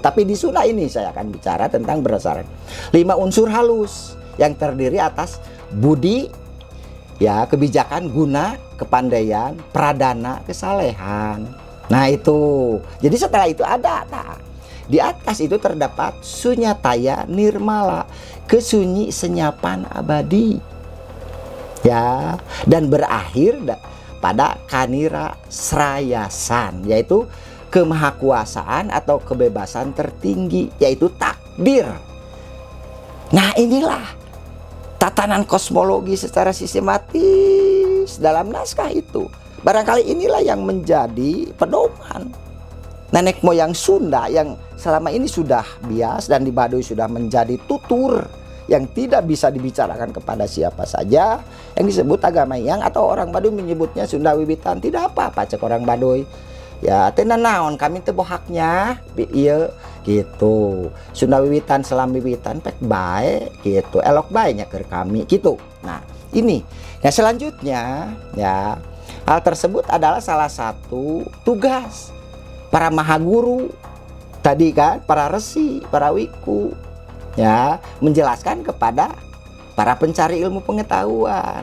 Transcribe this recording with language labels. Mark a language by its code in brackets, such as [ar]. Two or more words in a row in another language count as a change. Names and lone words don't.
[id] Tapi di Sunda ini saya akan bicara tentang berdasarkan 5 unsur halus yang terdiri atas budi, ya, kebijakan, guna, kepandaian, pradana, kesalehan. Nah, itu. Jadi setelah itu ada di atas itu terdapat [sa] sunyataya nirmala, [id] kesunyi senyapan abadi. Ya, dan berakhir pada kanira srayasan, yaitu kemahakuasaan atau kebebasan tertinggi, yaitu takdir. Nah, inilah tatanan kosmologi secara sistematis dalam naskah itu. Barangkali inilah yang menjadi pedoman nenek moyang Sunda yang selama ini sudah bias dan di Baduy sudah menjadi tutur yang tidak bisa dibicarakan kepada siapa saja, yang disebut agama Hyang atau orang Baduy menyebutnya Sunda Wiwitan. Tidak apa-apa cek orang Baduy. Ya, [su] tenan naon kami teu bohaknya ieu gitu. Sunda Wiwitan selam wiwitan pek bae gitu. Elok bae nya keur kami gitu. Nah, ini. [id] Yang selanjutnya ya, hal tersebut adalah salah satu tugas para mahaguru tadi kan, para resi, para wiku, ya, menjelaskan kepada para pencari ilmu pengetahuan.